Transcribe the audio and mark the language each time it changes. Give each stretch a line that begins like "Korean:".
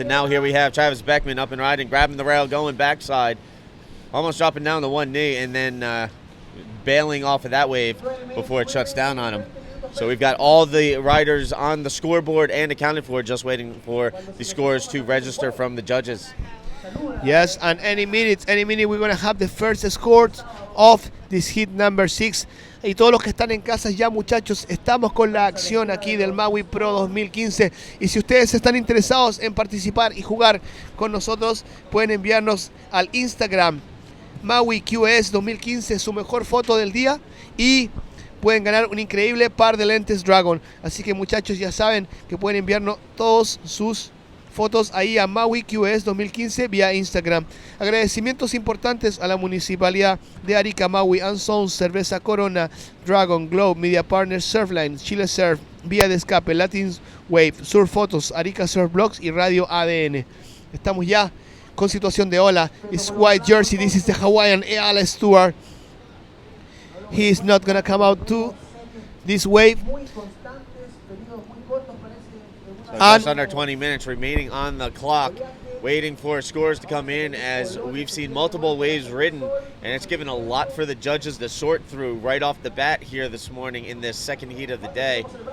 English: And now here we have Travis Beckman up and riding, grabbing the rail, going backside, almost dropping down to one knee, and then bailing off of that wave before it shuts down on him. So we've got all the riders on the scoreboard and accounted for, just waiting for the scores to register from the judges. Yes, and any minute we're going to have the first scores of this heat number 6.
Spanish: Y todos los que están en casa ya, muchachos, estamos con la acción aquí del Maui Pro 2015. Y si ustedes están interesados en participar y jugar con nosotros, pueden enviarnos al Instagram Maui QS 2015 su mejor foto del día y pueden ganar un increíble par de lentes Dragon. Así que, muchachos, ya saben que pueden enviarnos todos sus fotos ahí a Maui QS 2015 vía Instagram. Agradecimientos importantes a la Municipalidad de Arica, Maui and Sons, Cerveza Corona, Dragon, Globe, Media Partners, Surfline, Chile Surf, Vía de Escape, Latin Wave, Surf Photos, Arica Surf Blogs y Radio ADN. Estamos ya con situación de ola.
English: It's white jersey. This is the Hawaiian Eyal Stewart. He is not going to come out to this wave. So just under 20 minutes remaining on the clock, waiting for scores to come in, as we've seen multiple waves ridden, and it's given a lot for the judges to sort through right off the bat here this morning in this second heat of the day.